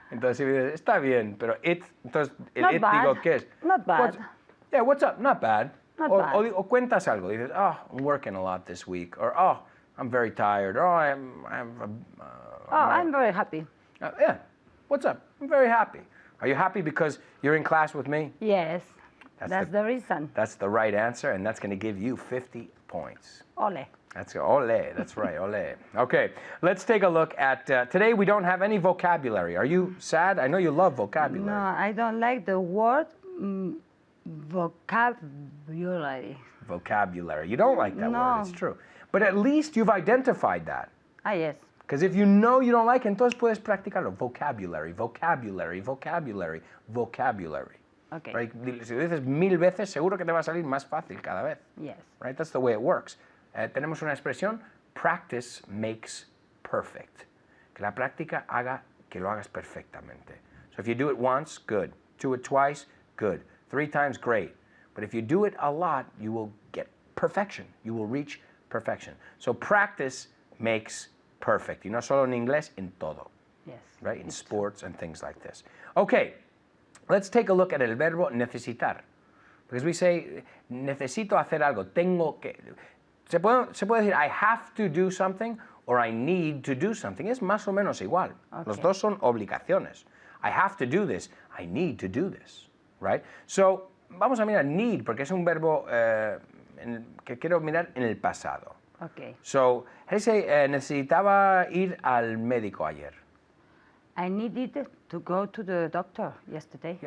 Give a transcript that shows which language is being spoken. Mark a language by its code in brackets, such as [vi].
[es] Entonces, si me dices, está bien, pero entonces, [en] Not bad. [es] digo, ¿qué es? [en] Not bad. Yeah, what's up? Not bad. Not [es] o, [en] bad. [es] O cuentas algo. Dices, [en] oh, I'm working a lot this week. Or, oh, I'm very tired. Or, oh, I'm very happy. Yeah, what's up? I'm very happy. Are you happy because you're in class with me? Yes, that's the reason. That's the right answer, and that's going to give you 50 points. Ole. That's right, ole. Okay, let's take a look at, today we don't have any vocabulary. Are you sad? I know you love vocabulary. No, I don't like the word vocabulary. Vocabulary. You don't like that No. word, it's true. But at least you've identified that. Ah, yes. Because if you know you don't like it, [es] entonces puedes practicarlo. [en] Vocabulary, vocabulary, vocabulary, vocabulary. Okay. Right? [es] Si lo dices 1000 veces, seguro que te va a salir más fácil cada vez. [en] Yes. Right? That's the way it works. [es] Tenemos una expresión, [en] practice makes perfect. [es] Que la práctica haga que lo hagas perfectamente. [en] So if you do it once, good. Do it twice, good. 3 times, great. But if you do it a lot, you will get perfection. You will reach perfection. So practice makes perfect. [es] Y no solo en inglés, en todo. [en] Yes. Right? In sports and things like this. Okay, let's take a look at [es] el verbo necesitar. Because we say, necesito hacer algo, tengo que. Se puede decir, [en] I have to do something, or I need to do something. [es] Es más o menos igual. [en] Okay. [es] Los dos son obligaciones. [en] I have to do this, I need to do this. Right? [es] So, vamos a mirar need, porque es un verbo que quiero mirar en el pasado. [en] Okay. So, how do you say, [es] necesitaba ir al médico ayer? [en] I needed to go to the doctor yesterday.